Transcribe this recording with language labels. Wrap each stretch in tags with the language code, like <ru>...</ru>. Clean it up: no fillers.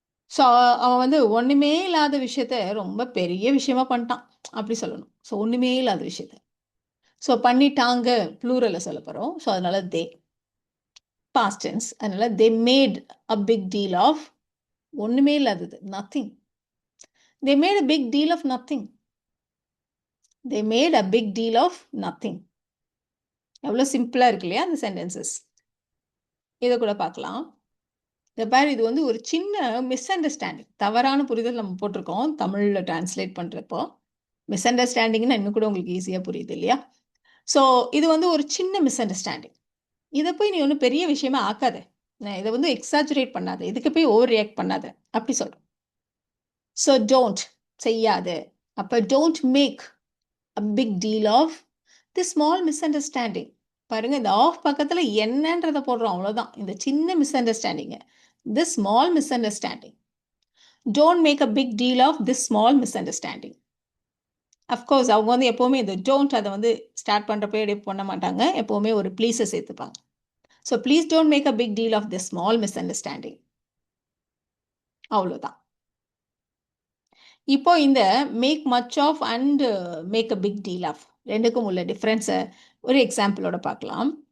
<ta>So அவன் வந்து ஒன்றுமே இல்லாத விஷயத்த ரொம்ப பெரிய விஷயமா பண்ணிட்டான் அப்படி சொல்லணும். ஸோ ஒன்றுமே இல்லாத விஷயத்த ஸோ பண்ணிட்டாங்க ப்ளூரலில் சொல்ல போகிறோம். ஸோ அதனால தே பாஸ்ட் டென்ஸ், அதனால they made a big deal of ஒன்றுமே இல்லாதது, nothing.</ta> <en>They made a big deal of nothing. They made a big deal of nothing.</en> <ta>எவ்வளோ சிம்பிளாக இருக்கு இல்லையா அந்த சென்டென்சஸ். இதை கூட பார்க்கலாம். இந்த பாரு, இது வந்து ஒரு சின்ன மிஸ் அண்டர்ஸ்டாண்டிங், தவறான புரிதல் நம்ம போட்டிருக்கோம் தமிழில் டிரான்ஸ்லேட் பண்ணுறப்போ. மிஸ் அண்டர்ஸ்டாண்டிங்னா இன்னும் கூட உங்களுக்கு ஈஸியாக புரியுது இல்லையா? ஸோ இது வந்து ஒரு சின்ன மிஸ் அண்டர்ஸ்டாண்டிங். இதை போய் நீ ஒன்றும் பெரிய விஷயமா ஆக்காத, இதை வந்து எக்ஸாஜரேட் பண்ணாத, இதுக்கு போய் ஓவர் ரியாக்ட் பண்ணாத அப்படி சொல்கிறோம். ஸோ டோன்ட், செய்யாத. அப்போ</ta> <en>Don't make a big deal of the small misunderstanding.</en> <ta>பாருங்க, இந்த ஆஃப் பக்கத்தில் என்னன்றதை போடுறோம், அவ்வளோதான். இந்த சின்ன miss understanding,</ta> <en>this small misunderstanding. Don't make a big deal of this small misunderstanding.</en> <ta>Of course அவங்க வந்து எப்போவுமே இந்த டோன்ட் அதை வந்து ஸ்டார்ட் பண்ணுறப்போ எப்படி பண்ண மாட்டாங்க, எப்போவுமே ஒரு ப்ளீஸை சேர்த்துப்பாங்க. So please don't make a big deal of this small miss understanding. அவ்வளோதான். இப்போ இந்த make much of and make a big deal of ரெண்டுக்கும் உள்ள டிஃப்ரென்ஸை ஒரு எக்ஸாம்பிளோட பார்க்கலாம்.</ta>